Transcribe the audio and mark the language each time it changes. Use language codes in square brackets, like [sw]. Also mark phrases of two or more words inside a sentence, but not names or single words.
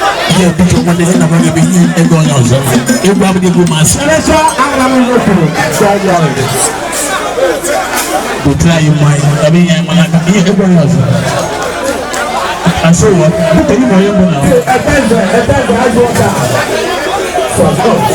[ig] Ihe biko nwanne, ị na-agwa gị bụ ihe ego onye ọzọ. Egwu abụghị egwu masị. [en] Go try your mind. I mean, I'm like, [ig] ihe egwu onye ọzọ. [en] I say what? Look at you, my young man. Fọ, fọ.